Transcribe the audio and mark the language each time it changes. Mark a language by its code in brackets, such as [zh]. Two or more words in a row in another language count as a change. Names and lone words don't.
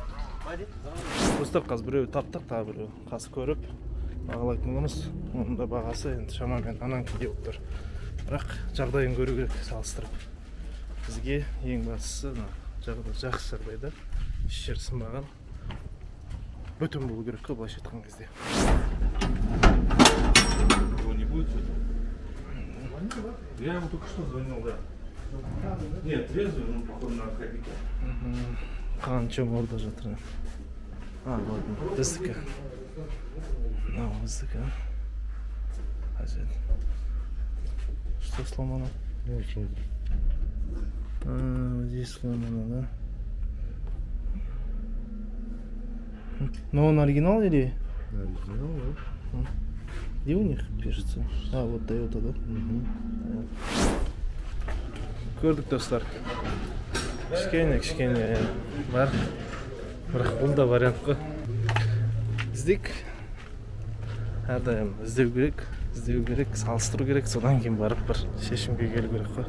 [kk] Достар, қазір біреу таптық, тағы біреу қасы көріп бағалайтын боламыз. Оның да бағасы енді шамамен ананкіде болып тұр. Бірақ жағдайын көру керек салыстырып. Бізге ең бастысы жақсы жағдайда еш жер сынбаған бүтін болу керек қой, былайша айтқан кезде. [ru] Я ему только что звонил, да. Нет, трезвый, но походу на наркотики. [kk] Қанша орда жатыр. Вот, біздікі. біздікі. Қажет. [ru] Что сломано? Здесь сломано, да? Но он оригинал или? Оригинал, да. Где у них пишется? А, вот Toyota, да? [kk] Көрдік достар. Кішкене бар. Бірақ бұл да вариант қой. Іздейік. Әрдайым іздеу керек, салыстыру керек, содан кейін барып бір шешімге келу керек қой.